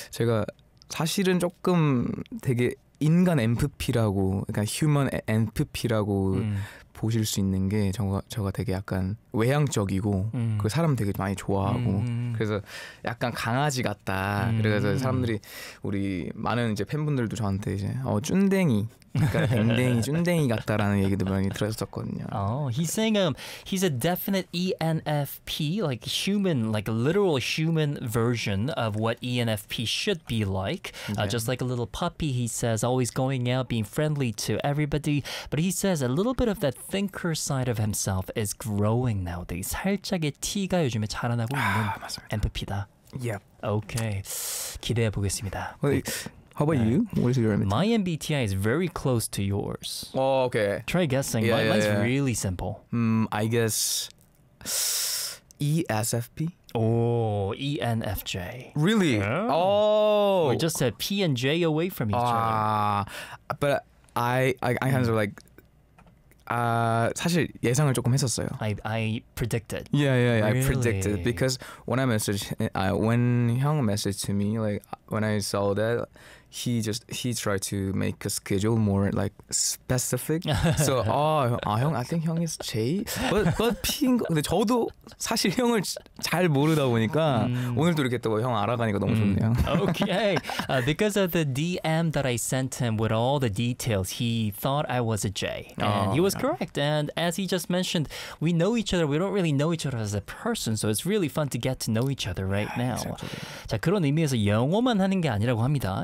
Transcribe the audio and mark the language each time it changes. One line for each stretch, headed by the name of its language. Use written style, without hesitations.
Korean: 제가 사실은 조금 되게 인간 MPP라고 그러니까 human MPP라고 보실 수 있는 게 저가 되게 약간 외향적이고 그 사람 되게 많이 좋아하고 그래서 약간 강아지 같다. 그래서 사람들이 우리 많은 이제 팬분들도 저한테 이제 쭈댕이 그러니까 댕댕이 쭈댕이 같다라는 얘기도 많이 들었었거든요.
English: Oh, he's saying he's a definite ENFP, like human, like a literal human version of what ENFP should be like. Yeah. Just like a little puppy, he says, always going out, being friendly to everybody. But he says a little bit of that thinker side of himself is growing nowadays.
Korean: 살짝의 T가 요즘에 자라나고 있는 MPP다.
English: Yep. Okay.
Korean: 기대해 보겠습니다.
English: How about you? What is your MBTI? My MBTI is very close to yours. Oh, okay. Try guessing. Yeah, mine's really simple. I guess ESFP? Oh, ENFJ. Really? Yeah. Oh! We just said P and J away from each other. But I kind of like...
Korean: 사실 예상을 조금 했었어요.
English: I predicted. Yeah, yeah, yeah. Really? I predicted because when I messaged, when Hyung messaged to me, like when I saw that, he tried to make a schedule more like specific. So, Hyung, I think Hyung is J.
Korean: But P인 거, 근데 저도 사실 형을 잘 모르다 보니까 오늘도 이렇게 또 형 알아가니까 너무 좋네요.
English: Okay, because of the DM that I sent him with all the details, he thought I was a J. And he was correct. And as he just mentioned, we know each other. We don't really know each other as a person. So it's really fun to get to know each other right now. Exactly.
Korean: 자, 그런 의미에서 영어만 하는 게 아니라고 합니다.